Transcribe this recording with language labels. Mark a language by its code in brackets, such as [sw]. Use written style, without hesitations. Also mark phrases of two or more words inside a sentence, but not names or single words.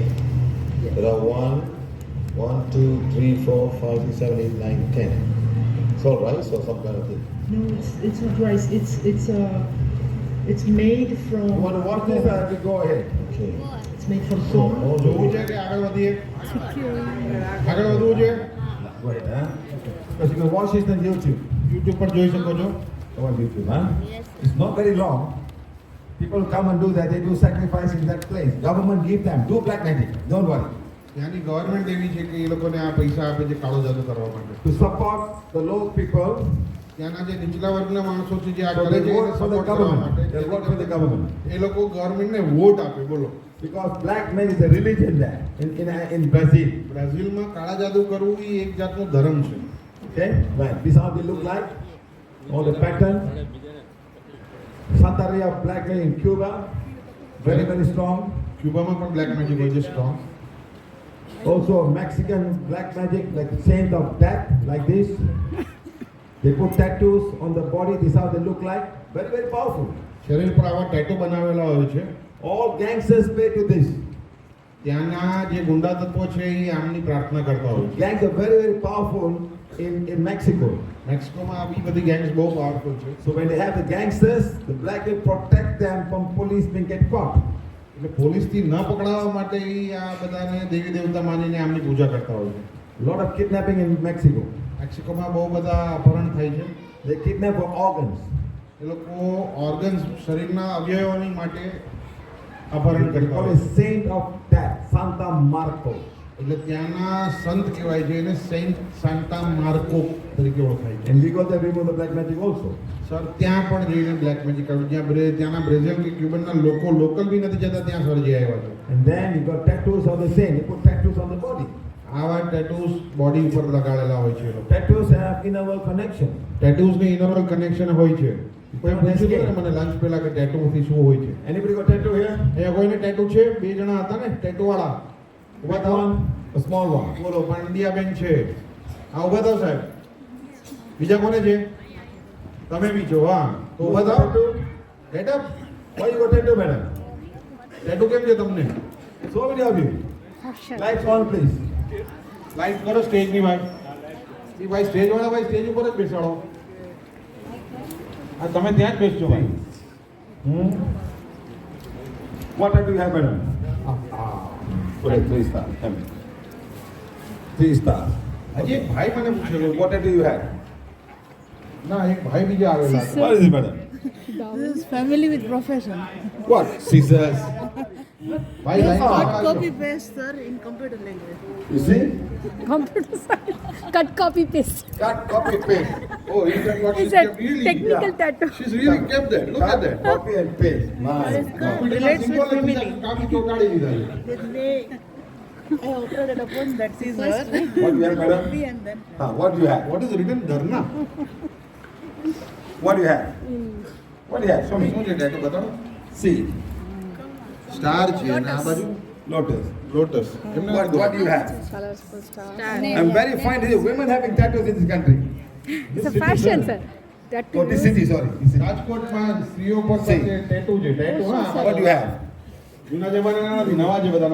[en] Yes. There are 1, 2, 3, 4, 5, 6, 7, 8, 9, 10. It's all rice or some kind of thing. No, it's not rice. It's made from. You want to watch this? I will go ahead. Okay. It's made from So corn. all [gu] જોવું [en] the [gu] છે કે આગળ વધીએ આગળ વધવું છે [en] Wait, huh? Because you can watch this on YouTube. [gu] યુટ્યુબ પર જોઈ શકો છો [en] Go on YouTube, huh? It's not very long. People come and do that. They do sacrifice in that place. Government give them. Do black magic. Don't worry. [gu] ત્યાંની ગવર્મેન્ટ એવી છે કે એ લોકોને આ પૈસા આપે છે કાળો જાદુ કરવા માટે [en] To support the low people, [gu] ત્યાંના જે નીચલા વર્ગના માણસો છે જે આ [en] so [gu] કરે [en] they [gu] છે એને [en] vote for the [gu] સપોર્ટ કરવા [en] government. [gu] માટે [en] They vote for the government. [gu] એ લોકો ગવર્મેન્ટને વોટ આપે બોલો [en] Because black man is a religion there in Brazil. [gu] બ્રાઝિલમાં કાળા જાદુ કરવું એ એક જાતનો ધર્મ છે [en] Okay? Right. This is how they look like. All the pattern. Santeria of black man in Cuba. Very, very strong. [gu] ક્યુબામાં પણ [en] black magic [gu] હોય છે સ્ટ્રોંગ [en] Also Mexican black magic, like saint of death, like this. They put tattoos on the body. This is how they look like. Very, very powerful. [gu] શરીર પર આવા ટેટો બનાવેલા હોય છે [en] All gangsters pray to this. [gu] ત્યાંના જે ગુંડા તત્વો છે એ આમની પ્રાર્થના કરતા હોય છે [en] Gangs are very, very powerful in Mexico. [gu] મેક્સિકોમાં આ બી બધી ગેંગ્સ બહુ પાવરફુલ છે [en] So when they have the gangsters, the black will protect them from police being get caught. [gu] એટલે પોલીસથી ન પકડાવવા માટે ઈ આ બધાને દેવી દેવતા માનીને આમની પૂજા કરતા હોય છે. [en] Lot of kidnapping in Mexico. [gu] મેક્સિકોમાં બહુ બધા અપહરણ થાય છે. [en] They kidnap for organs. [gu] એ લોકો ઓર્ગન્સ શરીરના અવયવોની માટે અપહરણ [en] They [gu] કરતા [en] call [gu] હોય [en] a [gu] છે. [en] saint of death, Santa Marco. [gu] એટલે ત્યાંના સંત કહેવાય છે એને સેન્ટ સાન્ટા માર્કો તરીકે ઓળખાય છે. [en] And we got to remove the black magic also. [gu] સર ત્યાં પણ જઈને [en] black magic [gu] કર્યું જ્યાં ત્યાંના બ્રેઝિલ કે ક્યુબનના લોકો લોકલ બી નથી જતા ત્યાં સર જઈ આવ્યા છે. [en] And then you got tattoos of the saint. They put tattoos on the body. [gu] આવા ટેટૂઝ બોડી ઉપર લગાડેલા હોય છે એ લોકો. Tattoos have inner world connection. ટેટૂઝની [en] inner connection [gu] હોય છે. કોઈ પૂછ્યું હતું ને મને લંચ પહેલા કે ટેટૂથી શું હોય છે. [en] Anybody got tattoo here? [gu] એ કોઈને ટેટુ છે? બે જણા હતા ને ટેટુ વાળા. ઉભા થાવ. [en] One, a small one. [gu] બોલો પાંડિયાબેન છે. હા ઉભા થાવ સાહેબ. બીજા કોને છે? તમે બી છો હા. તો ઉભા થાવ. [en] get up. Why you got tattoo, madam? [gu] ટેટુ કેમ છે તમને? [en] So many of you. Lights on, please. [gu] લાઈટ કરો સ્ટેજની ભાઈ. એ ભાઈ સ્ટેજ વાળા ભાઈ સ્ટેજ ઉપર જ બેસાડો. આ તમે ત્યાં જ બેસજો ભાઈ. Hmm? [en] What tattoo you have, madam? Put it 3 stars. Tell me. 3 stars. [gu] હજી એક ભાઈ મને પૂછેલો. [en] What tattoo you have? [gu] ના એક ભાઈ બીજા આવેલા હતા. [en] What is it, madam? This is family with profession. What? Scissors. [gu] ભાઈ લાઈન [en] Cut copy paste, sir, in computer language. You see? Computer science. Cut copy paste. Cut, copy, paste. Oh, is that what It's she's a kept? Really? technical Yeah. tattoo. She's really kept that. Look at Cut, that. copy and paste. That is My good. God. Relates with Symbol family. [gu] નથી, કાપી ચોંટાડી દીધા છે. [en] Then they, I operated upon that scissor. What do you have, madam? Copy and then. What do you have? What is written? ધરના. What do you have? What do you have? Show me. [gu] શું છે tattoo બતાવો. [en] See. [gu] સ્ટાર છે અને આ બાજુ [en] Lotus. લોટસ. What do you have? Colors for stars. I'm very fine. There are women having tattoos in this country. It's a fashion, sir. Tattoo. Oh, this city, sorry. This city. [gu] રાજકોટમાં સ્ત્રીઓ પર [en] See. [gu] ટેટુ છે. ટેટુ હા. [en] What do you have? [gu] જૂના જમાનાના નથી, નવા છે બધાના.